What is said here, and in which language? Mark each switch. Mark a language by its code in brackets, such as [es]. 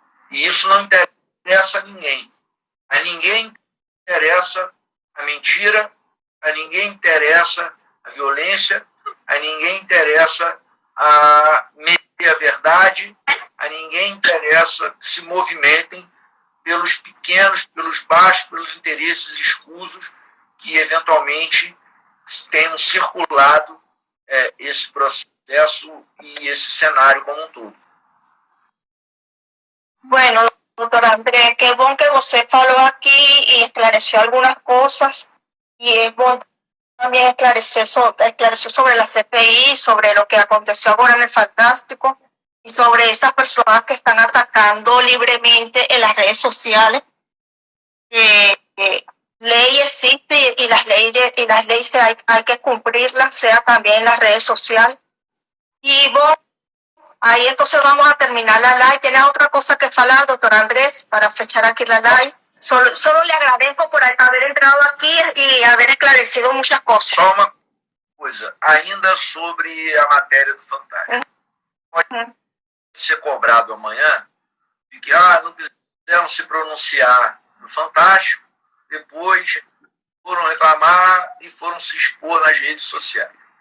[pt] E isso não interessa a ninguém. A ninguém interessa a mentira, a ninguém interessa a violência, a ninguém interessa a meia-verdade, a ninguém interessa que se movimentem pelos pequenos, pelos baixos, pelos interesses escusos que eventualmente tenham circulado esse processo y ese cenário como todo. [es] Bueno, doctor Andrés, qué bueno que usted faló aquí y esclareció algunas cosas, y es bueno también esclareció sobre la CPI, sobre lo que aconteció ahora en el Fantástico y sobre esas personas que están atacando libremente en las redes sociales. Ley existe y las leyes hay que cumplirlas, sea también en las redes sociales. Y bueno, ahí entonces vamos a terminar la live. ¿Tiene otra cosa que falar, doctor Andrés, para fechar aquí la live? Solo le agradezco por haber entrado aquí y haber esclarecido muchas cosas. [pt] Só uma coisa, ainda sobre a matéria do Fantástico. Pode ser cobrado amanhã de que não quiseram se pronunciar no Fantástico, depois foram reclamar e foram se expor nas redes sociais.